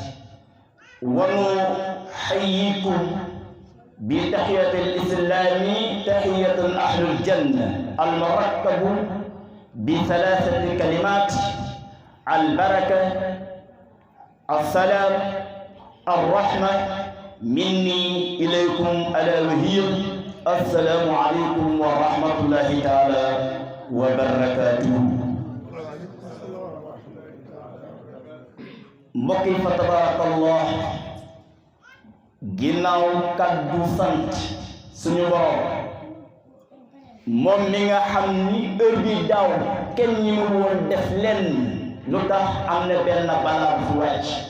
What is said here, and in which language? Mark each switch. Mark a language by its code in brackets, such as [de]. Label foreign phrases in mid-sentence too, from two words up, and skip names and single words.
[ar] ونحييكم بتحية الإسلام تحية أهل الجنة المركب بثلاثة كلمات البركة السلام الرحمة مني إليكم على وهير السلام عليكم ورحمة الله تعالى وبركاته [wo] mbokki fa tabarakallah ginnaaw kaddu sant suñu borom moom mi nga xam ni heure bi daaw kenn ñi mu woon def lenn lu tax am na benn balaa bu wàcc